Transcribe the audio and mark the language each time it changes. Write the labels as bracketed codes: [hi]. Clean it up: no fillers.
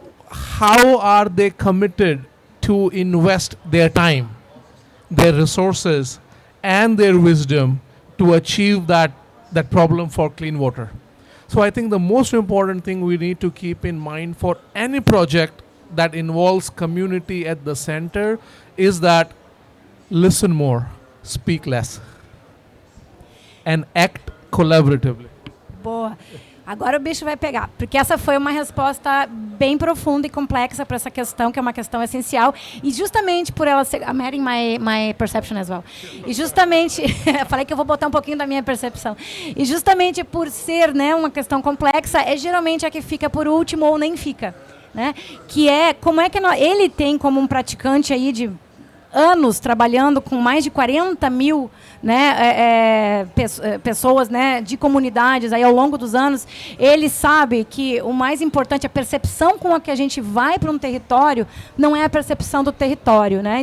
[en] How are they committed to invest their time, their resources, and their wisdom to achieve that problem for clean water? So I think the most important thing we need to keep in mind for any project that involves community at the center is that listen more, speak less, and act collaboratively. [pt] Boa. Agora o bicho vai pegar, porque essa foi uma resposta bem profunda e complexa para essa questão, que é uma questão essencial, e justamente por ela ser... [en] I'm adding my perception as well. [pt] E justamente... falei que eu vou botar um pouquinho da minha percepção. E justamente por ser, né, uma questão complexa, é geralmente a que fica por último ou nem fica. Né? Que é, como é que ele tem como um praticante aí de anos trabalhando com mais de 40 mil, né, pessoas, né, de comunidades aí ao longo dos anos, ele sabe que o mais importante, a percepção com a que a gente vai para um território, não é a percepção do território. Né?